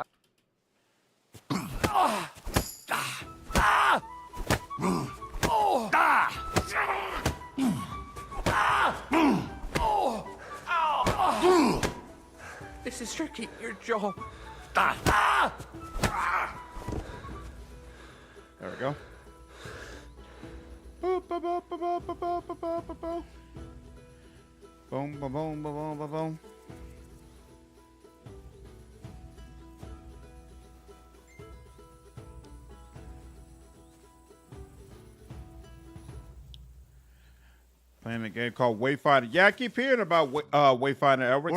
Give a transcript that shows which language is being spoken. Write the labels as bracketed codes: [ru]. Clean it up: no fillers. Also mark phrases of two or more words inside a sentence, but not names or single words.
[en] This is tricky. Your jaw. There we go. Boop, ba, ba, ba, ba, ba, ba, ba, ba, ba, ba. Boom, ba, boom, ba, boom, ba, boom. Playing a game called Wayfinder. Yeah, I keep hearing about Wayfinder, Elric.